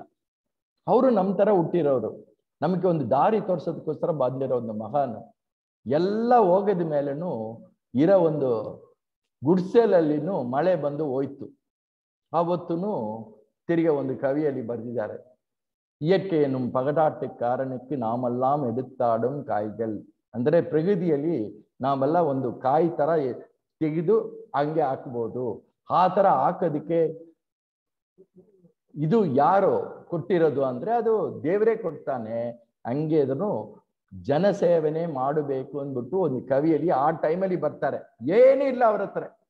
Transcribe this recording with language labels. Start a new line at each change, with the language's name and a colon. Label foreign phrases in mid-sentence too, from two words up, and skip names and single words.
Kannada: ಅವರು ನಮ್ಮ ಥರ ಹುಟ್ಟಿರೋರು, ನಮಗೆ ಒಂದು ದಾರಿ ತೋರ್ಸೋದಕ್ಕೋಸ್ಕರ ಬಂದಿರೋ ಒಂದು ಮಹಾನ್. ಎಲ್ಲ ಹೋಗದ ಮೇಲೂ ಇರೋ ಒಂದು ಗುಡ್ಸೆಲಲ್ಲಿನೂ ಮಳೆ ಬಂದು ಹೋಯ್ತು. ಆವತ್ತೂ ತಿರ್ಗಿ ಒಂದು ಕವಿಯಲ್ಲಿ ಬರೆದಿದ್ದಾರೆ,
Tamil: இயற்கை எனும் பகடாட்டு காரனுக்கு நாமெல்லாம் எடுத்தாடும் காய்கள்.
Kannada: ಅಂದರೆ ಪ್ರಕೃತಿಯಲ್ಲಿ ನಾವೆಲ್ಲ ಒಂದು ಕಾಯಿ ಥರ ತೆಗೆದು ಹಂಗೆ ಹಾಕ್ಬೋದು. ಆ ಥರ ಹಾಕೋದಕ್ಕೆ ಇದು ಯಾರು ಕೊಟ್ಟಿರೋದು ಅಂದ್ರೆ ಅದು ದೇವರೇ ಕೊಡ್ತಾನೆ. ಹಂಗೆ ಅದನ್ನು ಜನಸೇವನೆ ಮಾಡಬೇಕು ಅಂದ್ಬಿಟ್ಟು ಒಂದು ಕವಿಯಲ್ಲಿ ಆ ಟೈಮಲ್ಲಿ ಬರ್ತಾರೆ, ಏನೂ ಇಲ್ಲ ಅವ್ರ ಹತ್ರ.